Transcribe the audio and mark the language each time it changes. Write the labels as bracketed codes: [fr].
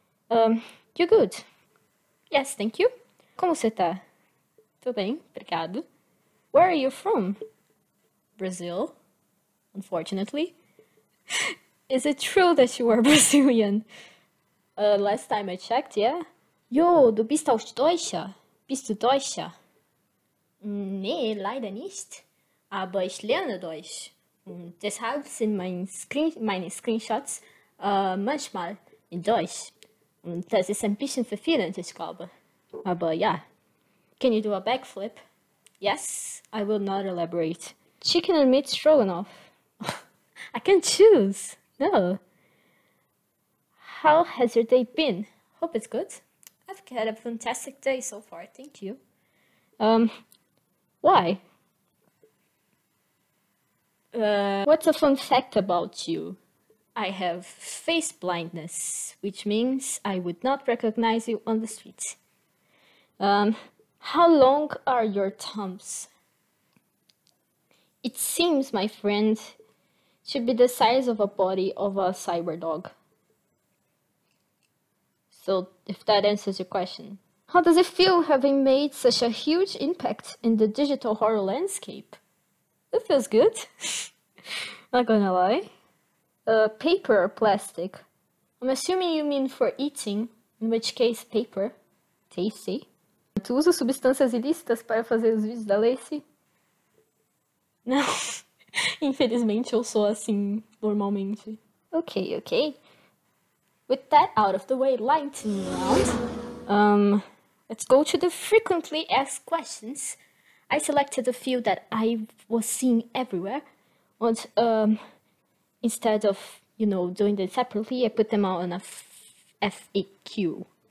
[en] You good? Yes, thank you. [pt] Como você tá? Tô bem, obrigado. [en] Where are you from? Brazil, unfortunately. Is it true that you are Brazilian? Last time I checked, yeah. [de] Jo, du bist aus Deutscher. Bist du Deutscher? Nee, leider nicht. Aber ich lerne Deutsch. Und deshalb sind meine Screenshots manchmal in Deutsch. Und das ist ein bisschen verwirrend, ich glaube. Aber ja. [en] Can you do a backflip? Yes, I will not elaborate. Chicken and meat stroganoff. I can choose. No. How has your day been? Hope it's good. I've had a fantastic day so far, thank you. Why? What's a fun fact about you? I have face blindness, which means I would not recognize you on the street. How long are your thumbs? It seems, my friend, should be the size of a body of a cyber dog. So, if that answers your question. How does it feel having made such a huge impact in the digital horror landscape? It feels good. Not gonna lie. Paper or plastic? I'm assuming you mean for eating, in which case paper. Tasty. [pt] Tu usa substâncias ilícitas para fazer os vídeos da Lacey? Não. Infelizmente eu sou assim normalmente. [en] Okay. With that out of the way, lightning round. Let's go to the frequently asked questions. I selected a few that I was seeing everywhere. And instead of, doing them separately, I put them out on a FAQ.